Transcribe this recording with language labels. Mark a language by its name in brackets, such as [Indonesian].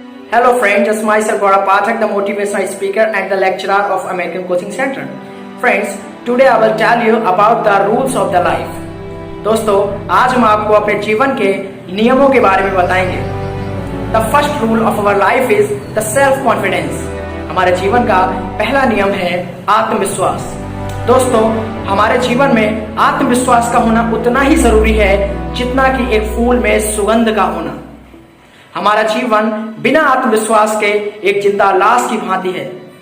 [English] Hello friends, just myself Gaurav Pathak, the motivational speaker and the lecturer of American Coaching Center. Friends, today I will tell you about the rules of the life. [Hindi] दोस्तों, आज हम आपको अपने जीवन के नियमों के बारे में बताएंगे. [English] The first rule of our life is the self confidence. [Hindi] हमारे जीवन का पहला नियम है आत्मविश्वास. दोस्तों, हमारे जीवन में आत्मविश्वास का होना उतना ही जरूरी है जितना कि एक फूल में सुगंध का होना. हमारा जीवन बिना आत्मविश्वास के एक जिंदा लाश की भांति है.